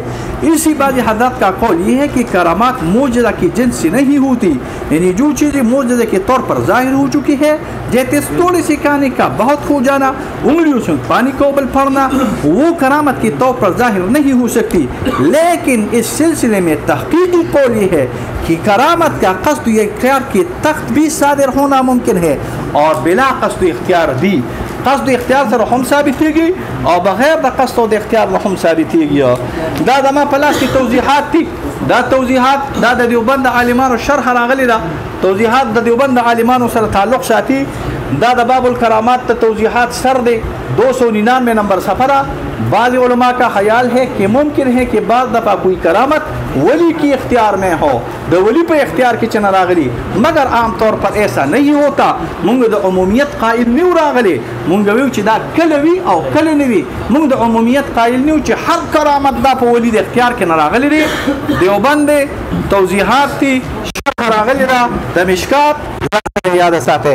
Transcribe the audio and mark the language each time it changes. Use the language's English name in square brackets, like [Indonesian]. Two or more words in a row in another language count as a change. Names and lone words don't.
[Urdu] اسی بعض حضرات کا قول یہ ہے کہ کرامات معجزہ کی جنس سے نہیں ہوتی، یعنی جو چیزیں معجزے کے طور پر ظاہر ہو چکی ہے جیسے تھوڑی سی کہانی کا بہت کھو جانا، انگلیوں سے پانی کو ابل پھڑنا، وہ کرامت کے طور پر ظاہر نہیں ہو سکتی. لیکن اس سلسلے میں تحقیقی قول یہ ہے کہ کرامت کا قصد اختیار کے تحت بھی صادر ہونا ممکن ہے اور بلا قصد اختیار بھی. [Pashto] قصد اختیار سره هم ثابتېږي او بغیر د قصد او د اختیار نه هم ثابتېږي. دا د ما په لاس کې توضیحات دي. دا توضیحات دا د دیوبند عالمانو شرح راغلی ده. توضیحات د دیوبند عالمانو سره تعلق ساتي. دا د باب الکرامات ته توضیحات سر دی 299 نمبر صفحه. [Urdu] بعض علماء کا خیال ہے کہ ممکن ہے کہ بعض دفعہ کوئی کرامت ولی کی اختیار میں ہو، [Pashto] د ولی پر اختیار کی چنہ راغلی، [Urdu] مگر عام طور پر ایسا نہیں ہوتا. [Pashto] مونږ د عمومیت قائل نیو راغلی. مونږ ویو چې دا کله وی او کله نه وی. مونږ د عمومیت قائل نیو چې هر کرامت دا په ولی د اختیار کې نه راغلی دی. دیوبند توضیحات تی شرح راغلی دا د مشکات یاد ساته.